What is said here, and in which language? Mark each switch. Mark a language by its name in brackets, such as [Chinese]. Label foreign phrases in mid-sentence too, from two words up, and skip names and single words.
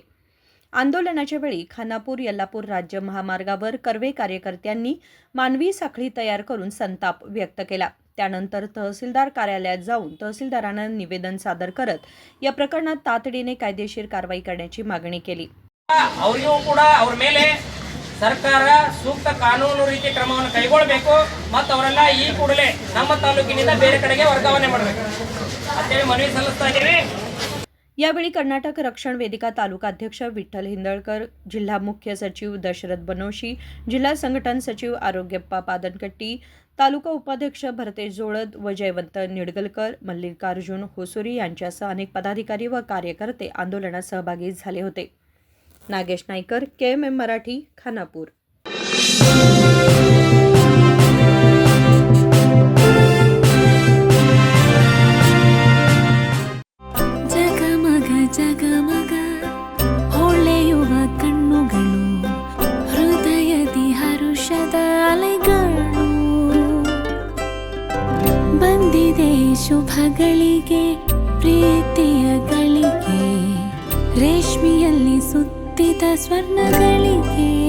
[Marathi] आंदोलनाच्या वेळी खानापूर यल्लापूर राज्य महामार्गावर कर्वे कार्यकर्त्यांनी मानवी साखळी तयार करून संताप व्यक्त केला। त्यानंतर तहसीलदार कार्यालयात जाऊन तहसीलदारांना निवेदन सादर करत या प्रकरणात तातडीने कायदेशीर कारवाई करण्याची मागणी केली। [Kannada] ಅವರಿಗೂ ಕೂಡ ಅವರ ಮೇಲೆ ಸರ್ಕಾರ ಸೂಕ್ತ ಕಾನೂನು ರೀತಿ ಕ್ರಮವನ್ನು ಕೈಗೊಳ್ಳಬೇಕು ಮತ್ತು ಅವರೆಲ್ಲ ಈ ಕೂಡಲೇ ನಮ್ಮ ತಾಲೂಕಿನಿಂದ ಬೇರೆ ಕಡೆಗೆ ವರ್ಗಾವಣೆ ಮಾಡಬೇಕು ಅಂತ ಹೇಳಿ ಮನವಿ ಸಲ್ಲಿಸ್ತಾ ಇದ್ದೀವಿ। [Marathi] यावेळी कर्नाटक रक्षण वेदिका तालुका अध्यक्ष विठ्ठल हिंदळकर, जिल्हा मुख्य सचिव दशरथ बनोशी, जिल्हा संघटन सचिव आरोग्यप्पा पादनकट्टी, तालुका उपाध्यक्ष भरतेश जोळद व जयवंत निडगलकर, मल्लिकार्जुन होसुरी यांच्यासह अनेक पदाधिकारी व कार्यकर्ते आंदोलनात सहभागी झाले होते। नागेश नायकर, KMM मराठी, खानापूर। [Kannada] ಜಗಮಗ ಹೊಳೆಯುವ ಕಣ್ಣುಗಳು, ಹೃದಯದಿ ಹರುಷದ ಅಲೆಗಳು, ಬಂದಿದೆ ಶುಭಗಳಿಗೆ ಪ್ರೀತಿಯ ಗಳಿಗೆ, ರೇಷ್ಮೆಯಲ್ಲಿ ಸುತ್ತಿದ ಸ್ವರ್ಣಗಳಿಗೆ।